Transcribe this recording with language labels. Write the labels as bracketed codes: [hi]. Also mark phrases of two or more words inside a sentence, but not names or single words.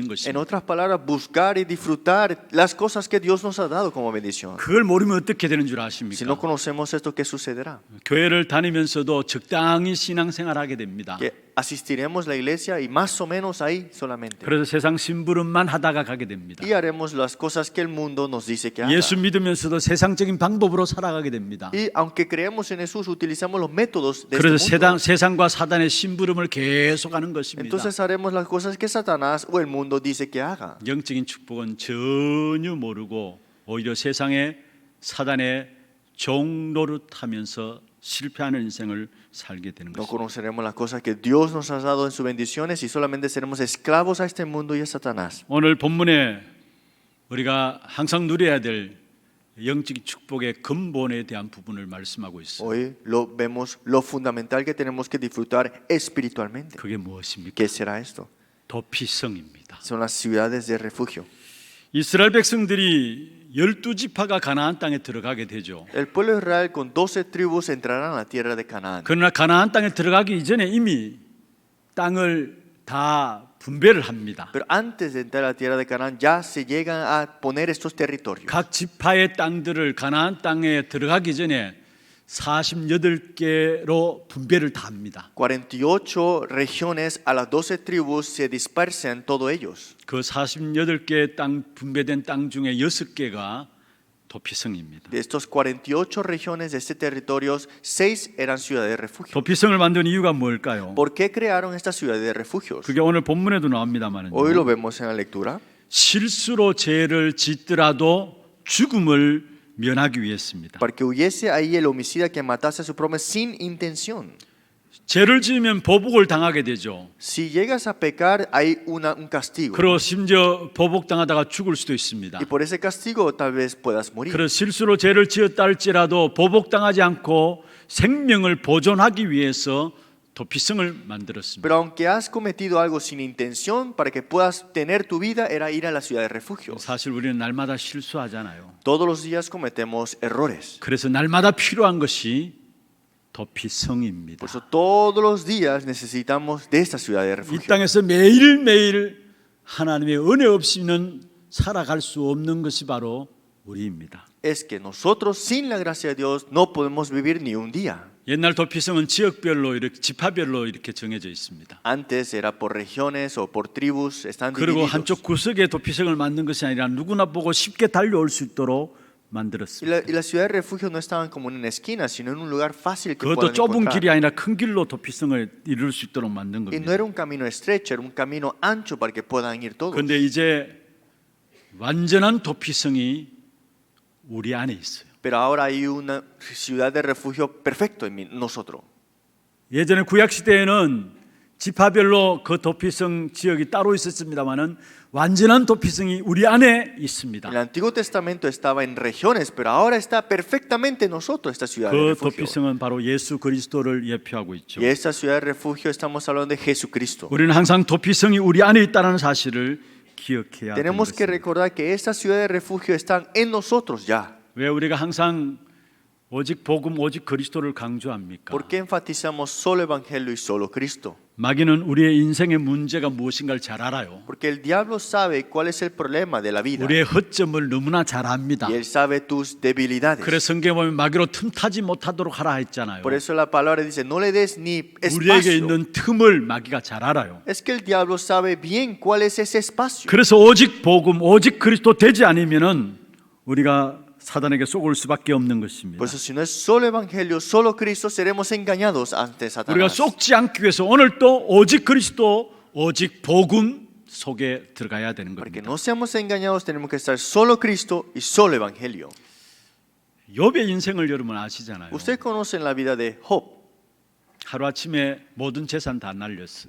[es] En [ko] 것입니다. [es] otras palabras, buscar y disfrutar las cosas que Dios nos ha dado como bendición. [ko] 그걸 모르면 어떻게 되는 줄 [es] Si no [ko] 아십니까? [es] conocemos esto, ¿qué sucederá? [ko] 교회를 다니면서도 적당히 신앙생활하게 됩니다. [es] Que asistiremos a la iglesia y más o menos ahí solamente. [ko] 그래서 세상 심부름만 하다가 가게 됩니다. [es] Y haremos las cosas que el mundo nos dice que haga. [ko] 예수 믿으면서도 세상적인 방법으로 살아가게 됩니다. [es] Y aunque creemos en Jesús, utilizamos los métodos de [ko] 그래서 [es] este mundo. [ko] 세상과 사단의 심부름을 계속하는 것입니다. [es] Entonces haremos las cosas que Satanás o el mundo dice que haga. [ko] 영적인 축복은 전혀 모르고 오히려 세상의 사단의 종노릇하면서 실패하는 인생을 살게 되는 [es] No [ko] 것입니다. [es] conoceremos las cosas que Dios nos ha dado en sus bendiciones y solamente seremos esclavos a este mundo y a Satanás. [ko] 오늘 본문에 우리가 항상 누려야 될 영적 축복의 근본에 대한 부분을 말씀하고 있어요. [es] Hoy vemos lo fundamental que tenemos que disfrutar espiritualmente. [ko] 그게 무엇입니까? [es] ¿Qué será esto? [ko] 도피성입니다. [es] Son las ciudades de refugio. [ko] 이스라엘 백성들이 12지파가 가나안 땅에 들어가게 되죠. [es] El pueblo de Israel con 12 tribus entrarán a la tierra de Canaán. [ko] 그러나 가나안 땅에 들어가기 이전에 이미 땅을 다 분배를 합니다. [es] Pero antes de entrar a la tierra de Canaán ya se llegan a poner estos territorios. [ko] 각 지파의 땅들을 가나안 땅에 들어가기 전에 48개로 분배를 다 합니다. [es] 48 regiones a las 12 tribus se dispersan todos ellos. [ko] 그 48개 땅 분배된 땅 중에 6개가 도피성입니다. [es] De estos 48 regiones de este territorio, 6 eran ciudades de refugio. [ko] 도피성을 만든 이유가 뭘까요? [es] ¿Por qué crearon estas ciudades de refugios? [ko] 그게 오늘 본문에도 나옵니다만은 [es] Hoy lo vemos en la lectura. [ko] 실수로 죄를 짓더라도 죽음을 면하기 위해서입니다. [es] Para que huyese ahí el homicida que matase a su prójimo sin intención. [ko] 죄를 지으면 보복을 당하게 되죠. [es] Si llegas a pecar, hay un castigo. [ko] 그리고 심지어 보복당하다가 죽을 수도 있습니다. [es] Y por ese castigo tal vez puedas morir. [ko] 그래서 실수로 죄를 지었다 할지라도 보복당하지 않고 생명을 보존하기 위해서 도피성을 만들었습니다. [es] Pero aunque has cometido algo sin intención, para que puedas tener tu vida, era ir a la ciudad de refugio. [ko] 사실 우리는 날마다 실수하잖아요. [es] Todos los días cometemos errores. [ko] 그래서 날마다 필요한 것이 도피성입니다. [es] Por eso todos los días necesitamos de esta ciudad de [ko] 이 [es] refugio. [ko] 땅에서 매일매일 하나님의 은혜 없이는 살아갈 수 없는 것이 바로 우리입니다. [es] Es que nosotros sin la gracia de Dios no podemos vivir ni un día. [ko] 옛날 도피성은 지역별로 이렇게 지파별로 이렇게 정해져 있습니다. [es] Antes era por regiones o por tribus, están [ko] 그리고 [es] divididos. [ko] 한쪽 구석에 도피성을 만든 것이 아니라 누구나 보고 쉽게 달려올 수 있도록 [es] Y [ko] 만들었습니다. [es] la ciudad de refugio no estaban como en una esquina, sino en un lugar fácil que [ko] 그것도 [es] puedan [ko] 좁은 길이 [es] encontrar. [ko] 아니라 큰 길로 도피성을 이룰 수 있도록 만든 [es] Y no [ko] 겁니다. [es] era un camino estrecho, era un camino ancho para que puedan ir todos. [ko] 그런데 이제 완전한 도피성이 우리 안에 있어요. [es] Pero ahora hay una ciudad de refugio perfecto en nosotros. [ko] 예전에 구약 시대에는 지파별로 그 도피성 지역이 따로 있었습니다만은 완전한 도피성이 우리 안에 있습니다. [es] El Antiguo Testamento estaba en regiones, pero ahora está perfectamente en nosotros esta ciudad de [ko] 그 [es] refugio. [ko] 도피성은 바로 예수 그리스도를 예표하고 있죠. [es] Y esta ciudad de refugio estamos hablando de Jesucristo. [ko] 우리는 항상 도피성이 우리 안에 있다는 사실을 기억해야 되는 [es] Tenemos que [ko] 것입니다. [es] recordar que esta ciudad de refugio está en nosotros ya. [ko] 왜 우리가 항상 오직 복음, 오직 그리스도를 강조합니까? [es] ¿Por qué enfatizamos solo Evangelio y solo Cristo? [ko] 마귀는 우리의 인생의 문제가 무엇인가를 잘 알아요. [es] Porque el diablo sabe cuál es el problema de la vida. [ko] 우리의 허점을 너무나 잘 압니다. [es] Y él sabe tus debilidades. [ko] 그래서 성경에 보면 마귀로 틈타지 못하도록 하라 했잖아요. [es] Por eso la palabra dice, no le des ni [ko] 우리에게 [es] espacio. [ko] 있는 틈을 마귀가 잘 알아요. [es] Es que el diablo sabe bien cuál es ese espacio. [ko] 그래서 오직 복음, 오직 그리스도 되지 않으면은 우리가 사단에게 속을 수밖에 없는 것입니다. [es] Por eso si no es solo Evangelio, solo Cristo, seremos engañados ante [ko] 우리가 [es] Satanás. [ko] 속지 않기 위해서 오늘 또 오직 그리스도, 오직 복음 속에 들어가야 되는 [es] Porque [ko] 겁니다. [es] no seamos engañados, tenemos que estar solo Cristo y solo Evangelio. [ko] 욥의 인생을 여러분 아시잖아요. [es] Usted conoce la vida de Job. [ko] 하루아침에 모든 재산 다 날렸어요.